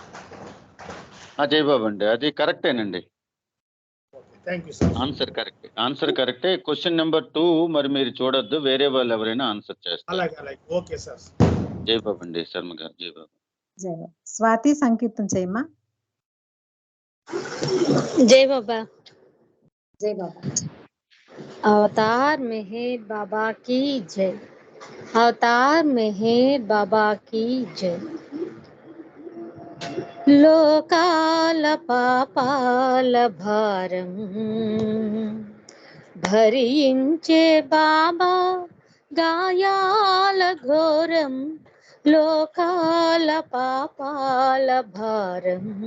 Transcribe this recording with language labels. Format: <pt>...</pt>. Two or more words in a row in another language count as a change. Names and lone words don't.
<te>జై బాబా అండి, అది కరెక్టేనండి.</te> <en>thank you sir. answer correcte. question number 2</en> <te>మరి మీరు చూడొద్దు, వేరే వాళ్ళు ఎవరైనా ఆన్సర్ చేస్తారు. అలాగే</te> <en>okay sir.</en> <te>జై బాబా అండి శర్మ గారు. జై బాబా. జై బాబా. స్వాతి సంకీర్తన చేయమ్మా.</te> <hi>जय बाबा।</hi> <te>జై బాబా.</te> <hi>अवतार मेहर बाबा की जय। अवतार मेहर बाबा की जय।</hi> <te>లోకాల పాపాల భారం భరించే బాబా గాయాల ఘోరం లోకాల పాపాల భారం</te>